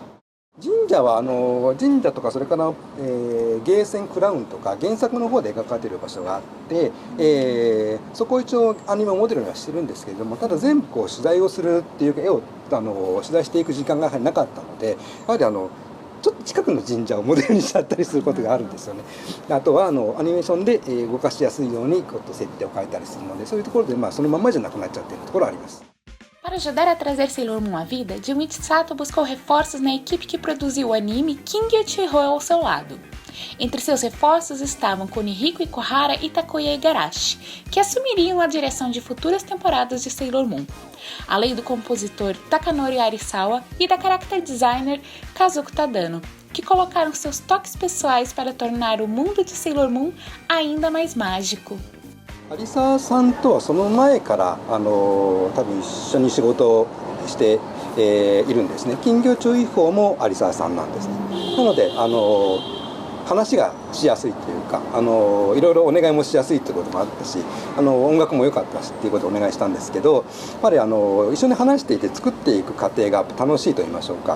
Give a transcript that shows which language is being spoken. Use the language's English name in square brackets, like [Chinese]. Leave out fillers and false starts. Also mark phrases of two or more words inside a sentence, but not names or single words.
[Japanese] 神社は神社とかそれから、ゲーセンクラウンとか原作の方で描かれている場所があって、そこを一応アニメをモデルにはしてるんですけれども、ただ全部取材をするっていうか絵を取材していく時間がやはりなかったので、やはりちょっと近くの神社をモデルにしちゃったりすることがあるんですよね。あとはアニメーションで動かしやすいように設定を変えたりするので、そういうところでそのままじゃなくなっちゃってるところはあります。 [Portuguese] Para ajudar a trazer Sailor Moon à vida, Junichi Sato buscou reforços na equipe que produziu o anime King Ichigo ao seu lado. Entre seus reforços estavam Kunihiko Ikuhara e Takuya Igarashi, que assumiriam a direção de futuras temporadas de Sailor Moon, além do compositor Takanori Arisawa e da [English] character designer [Portuguese] Kazuko Tadano, que colocaram seus toques pessoais para tornar o mundo de Sailor Moon ainda mais mágico. [Japanese] 有沢さんとはその前から多分一緒に仕事をして、いるんですね。金魚注意報も有沢さんなんですね。なので話がしやすいというかいろいろお願いもしやすいということもあったし音楽も良かったしっていうことをお願いしたんですけど、やっぱり一緒に話していて作っていく過程が楽しいと言いましょうか。